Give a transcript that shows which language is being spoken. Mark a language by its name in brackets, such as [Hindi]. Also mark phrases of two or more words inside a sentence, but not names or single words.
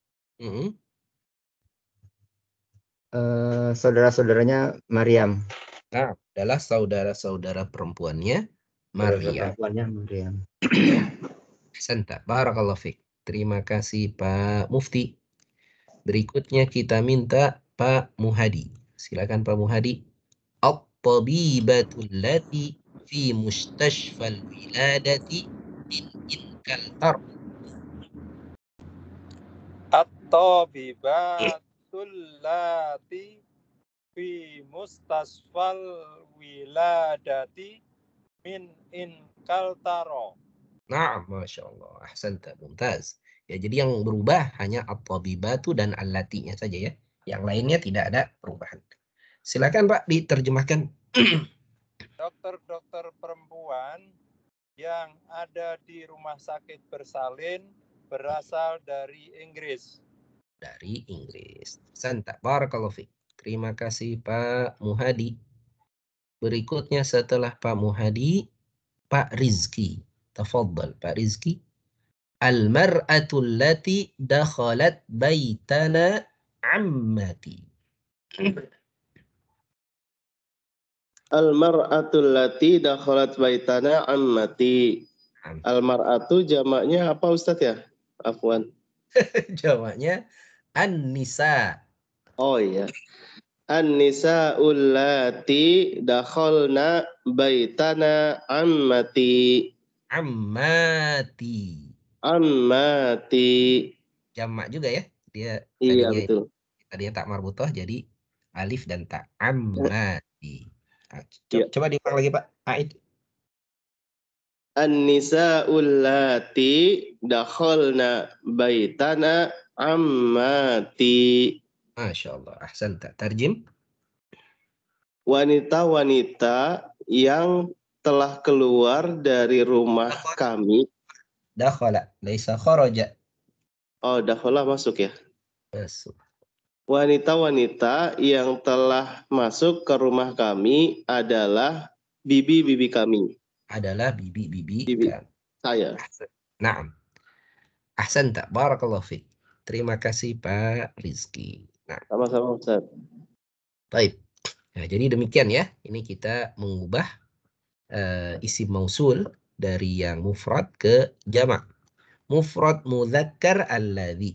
[Indonesian] Saudara-saudaranya Maryam. Nah, adalah saudara-saudara perempuannya Maryam. [Arabic] أحسنت. بارك الله فيك. [Indonesian] Terima kasih Pak Mufti. Berikutnya kita minta Pak Muhadi. Silakan Pak Muhadi. [Arabic] الطبيبة التي في مستشفى الولادة من إنكلترا. الطبيبة التي في مستشفى الولادة من إنكلترا. Nah, ما شاء الله. أحسنت. ممتاز. [Indonesian] Ya, jadi yang berubah hanya at-tabibatu dan allatinya saja ya. Yang lainnya tidak ada perubahan. Silakan Pak diterjemahkan. Dokter-dokter perempuan yang ada di rumah sakit bersalin berasal dari Inggris. Dari Inggris. Santa. [Arabic] بارك الله فيك. [Indonesian] Terima kasih Pak Muhadi. Berikutnya setelah Pak Muhadi, Pak Rizki. Tafadhal Pak Rizki. [Arabic] المرأة التي دخلت بيتنا عمتي. المرأة التي دخلت بيتنا عمتي. [Indonesian] Al-mar'atu jamaknya apa Ustadz ya? Afwan. Jamaknya an-nisa. Oh iya. [Arabic] النساء اللاتي دخلن بيتنا عمتي. [Indonesian] Ammati. Jamak juga ya. Dia iya tadinya betul. Tadinya [Arabic] تاء مربوطة [Indonesian] jadi alif dan tak. Ammati. Iya. Coba diulang lagi Pak. Aid. [Arabic] النساء اللاتي دخلن بيتنا عمتي. ما شاء الله. أحسنت. ترجم. [Indonesian] Wanita-wanita yang telah keluar dari rumah kami. [Arabic] دخل. ليس خرج. [Indonesian] Oh, dakhala masuk ya. Masuk. Wanita-wanita yang telah masuk ke rumah kami adalah bibi-bibi kami. Adalah bibi-bibi kami. Saya. [Arabic] نعم. أحسنت. بارك الله فيك. [Indonesian] Terima kasih Pak Rizki. Nah. Sama-sama Ustaz. Baik. Nah, jadi demikian ya. Ini kita mengubah [Arabic] اسم موصول [Indonesian] dari yang mufrad ke jamak. [Arabic] مفرد مذكر الذي.